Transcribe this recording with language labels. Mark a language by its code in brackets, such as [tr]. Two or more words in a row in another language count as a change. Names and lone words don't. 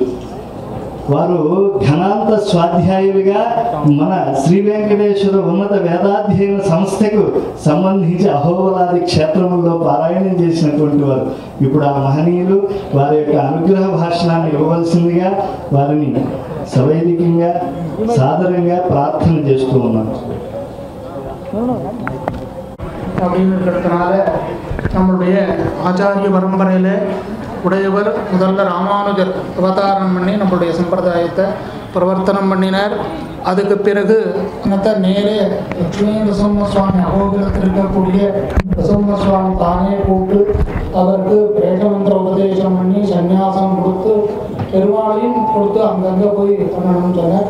[te] వారు ఘనాంత స్వాధ్యాయులుగా మన శ్రీ వెంకటేశ్వర ఉన్నత వేదాధ్యయన సంస్థకు సంబంధించి అహోబలాది క్షేత్రముల్లో పారాయణం చేసినటువంటి వారు. ఇప్పుడు ఆ మహనీయులు వారి యొక్క అనుగ్రహ భాషణాన్ని ఇవ్వవలసిందిగా వారిని సవైదికంగా సాదరంగా ప్రార్థన చేస్తూ ఉన్నాను. [ta] நம்முடைய ஆச்சாரிய பரம்பரையில் உடையவர் முதல்ல ராமானுஜர் அவதாரம் பண்ணி நம்மளுடைய சம்பிரதாயத்தை பிரவர்த்தனம் பண்ணினார். அதுக்கு பிறகு நேரே லட்சுமி நரசிம்ம சுவாமி அகோபிலத்தில் இருக்கக்கூடிய நரசிம்ம சுவாமி தானே கூப்பிட்டு அவருக்கு பிரேஷமந்திர உபதேசம் பண்ணி சன்னியாசம் கொடுத்து பெருமாளையும் கொடுத்து அங்கங்கே போய் பண்ணணும்னு சொன்னார்.